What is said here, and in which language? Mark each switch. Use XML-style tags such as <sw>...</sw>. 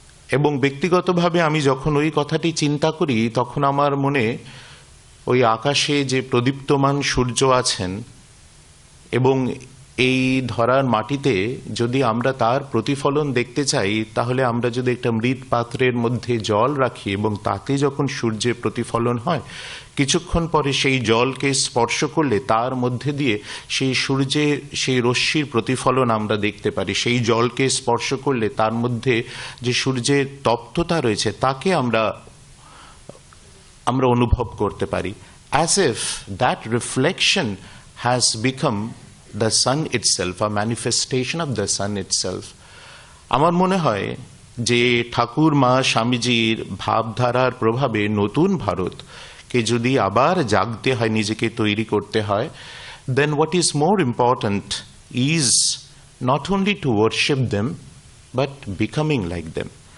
<bn>এবং ব্যক্তিগতভাবে আমি যখন ওই কথাটি চিন্তা করি, তখন আমার মনে ওই আকাশে যে প্রদীপ্তমান সূর্য আছেন এবং এই ধরার মাটিতে যদি আমরা তার প্রতিফলন দেখতে চাই, তাহলে আমরা যদি একটা মৃৎ পাত্রের মধ্যে জল রাখি এবং তাতে যখন সূর্যের প্রতিফলন হয়, কিছুক্ষণ পরে সেই জলকে স্পর্শ করলে তার মধ্যে দিয়ে সেই সূর্যের সেই রশ্মির প্রতিফলন আমরা দেখতে পারি। সেই জলকে স্পর্শ করলে তার মধ্যে যে সূর্যের তপ্ততা রয়েছে তাকে আমরা অনুভব করতে পারি।</bn> <en>As if that reflection has become the sun itself, a manifestation of the sun itself.</en> <bn>আমার মনে হয় যে ঠাকুর মা স্বামীজির ভাবধারার প্রভাবে নতুন ভারতকে যদি আবার জাগতে হয়, নিজেকে তৈরি করতে হয়,</bn> <en>then what is more important is not only to worship them but becoming like them.</en>